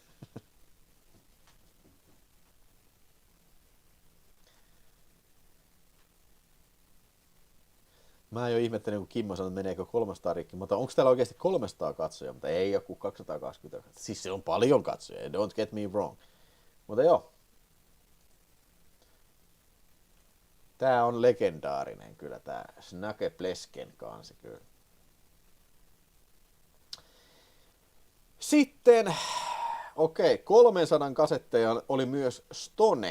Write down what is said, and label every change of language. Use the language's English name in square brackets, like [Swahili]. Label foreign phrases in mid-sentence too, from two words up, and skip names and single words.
[Finnish] Mä jo ihmettelin, kun Kimmo sanoi, että meneekö 300 rikki, mutta onko täällä oikeasti 300 katsojaa, mutta ei joku 220. Siis se on paljon katsojia, [English] don't get me wrong. [Finnish] Mutta joo. Tää on legendaarinen kyllä, tää Snake Plesken kanssa kyllä. Sitten, 300 kasetteja oli myös Stone.